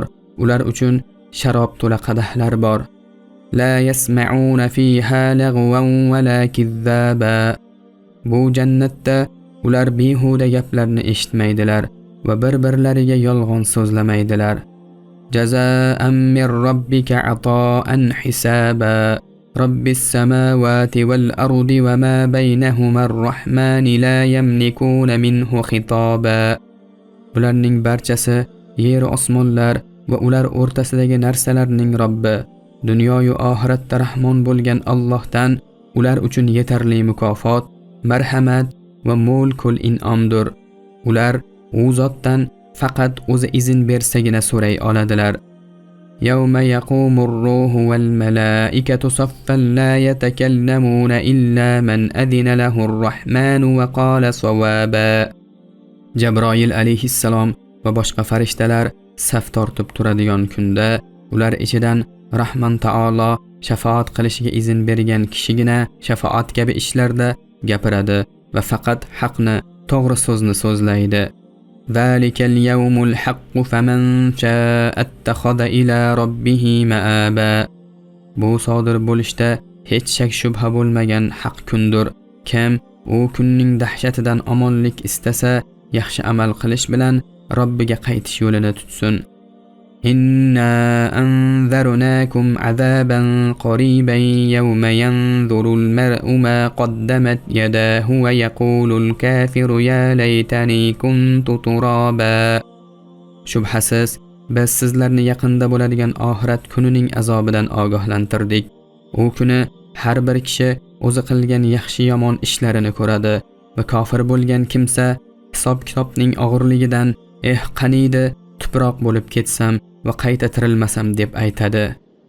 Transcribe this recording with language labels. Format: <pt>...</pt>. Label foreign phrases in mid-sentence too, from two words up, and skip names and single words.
<uz>Ular uchun sharob to'la qadahlar bor.</uz> <ar>لا يسمعون فيها لغوا ولا كذابا.</ar> <uz>Bu jannatda ular behuda gaplarni eshitmaydilar va bir-birlariga yolg'on so'zlamaydilar.</uz> <ar>جزاء من ربك عطاء حسابا. رب السماوات والأرض وما بينهما الرحمن لا يملكون منه خطابا.</ar> <uz>Bularning barchasi yer osmonlar va ular o'rtasidagi narsalarning Robbi, dunyo va oxiratda Rahmon bo'lgan Allohdan ular uchun yetarli mukofot, marhamat va mo'l-ko'l in'omdir. Ular u zotdan faqat o'zi izn bersagina so'ray oladilar.</uz> <ar>يوم يقوم الروح والملائكة صفا لا يتكلمون إلا من أذن له الرحمن وقال صوابا.</ar> <uz>Jabroil alayhissalom va boshqa farishtalar saf tortib turadigan kunda ular ichidan Rahman taolo shafaat qilishiga izn bergan kishigina shafaat kabi ishlarda gapiradi va faqat haqni, to'g'ri so'zni so'zlaydi.</uz> <ar>ذلك اليوم الحق فمن شاء اتخذ إلى ربه مآبا.</ar> <uz>Bu sodir bo'lishda hech shak shubha bo'lmagan haq kundir. Kim u kunning dahshatidan omonlik istasa, yaxshi amal qilish bilan Robbiga qaytish yo'lini tutsin.</uz> <ar>إنا أنذرناكم عذابا قريبا يوم ينظر المرء ما قدمت يداه ويقول الكافر يا ليتني كنت ترابا.</ar> <uz>Shubhasiz, biz sizlarni yaqinda bo'ladigan oxirat kunining azobidan ogohlantirdik. U kuni har bir kishi o'zi qilgan yaxshi yomon ishlarini ko'radi va kofir bo'lgan kimsa hisob-kitobning og'irligidan qaniydi tuproq bo'lib ketsam va qayta tirilmasam deb aytadi.</uz>